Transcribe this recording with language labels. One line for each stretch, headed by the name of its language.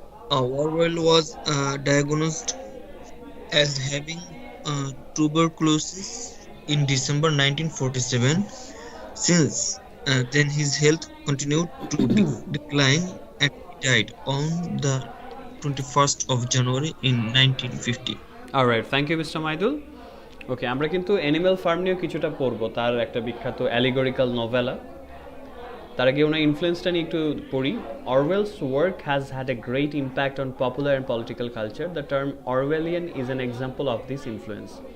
English: Orwell was diagnosed as having tuberculosis in December 1947. Since then, his health continued to decline, and he died on the 21st of January in 1950. Alright, thank you mister Maidul.
Bangla: ওকে, আমরা কিন্তু animal farm নিয়েও কিছুটা পড়বো, তার একটা বিখ্যাত allegorical নোভেলা। তার আগে ওনার ইনফ্লুয়েন্সটা নিয়ে একটু পড়ি।
English: Orwell's work has had a great impact on popular and political culture. The term Orwellian is an example of this influence.